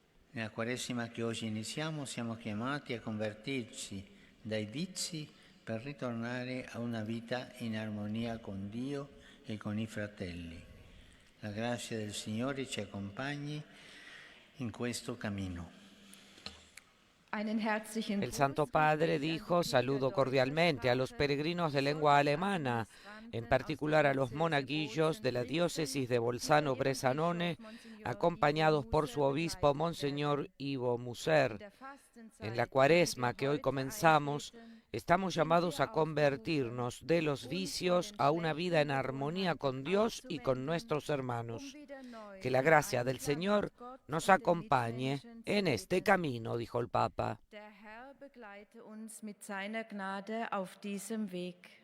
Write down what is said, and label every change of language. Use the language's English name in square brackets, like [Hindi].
[Italian] Nella Quaresima che oggi iniziamo siamo chiamati a convertirci dai vizi per ritornare a una vita in armonia con Dio e con i fratelli. La grazia del Signore ci accompagni in questo cammino. [Spanish] El Santo Padre dijo: saludo cordialmente a los peregrinos de lengua alemana, en particular a los monaguillos de la diócesis de Bolzano-Bressanone, acompañados por su obispo, Monseñor Ivo Moser. En la Cuaresma que hoy comenzamos, estamos llamados a convertirnos de los vicios a una vida en armonía con Dios y con nuestros hermanos. Que la gracia del Señor nos acompañe en este camino, dijo el Papa. [German] Der Herr begleite uns mit seiner Gnade auf diesem Weg.